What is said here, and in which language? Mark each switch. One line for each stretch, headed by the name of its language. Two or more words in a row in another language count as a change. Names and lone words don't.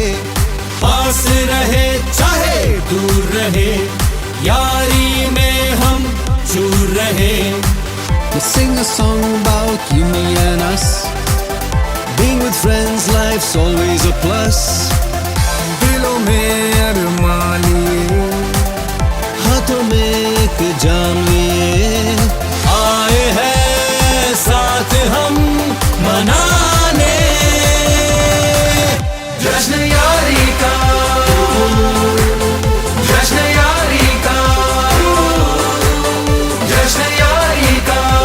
Hindi: पास रहे चाहे दूर रहे, यारी में हम चूर रहे.
English: We sing a song about you, me and us. Being with friends, life's always a plus.
Hindi: दिलों में अरमान लिए, हाथों में एक जाम लिए, आए हैं साथ हम मनाने जश्न यारी का, जश्न यारी का, जश्न यारी का.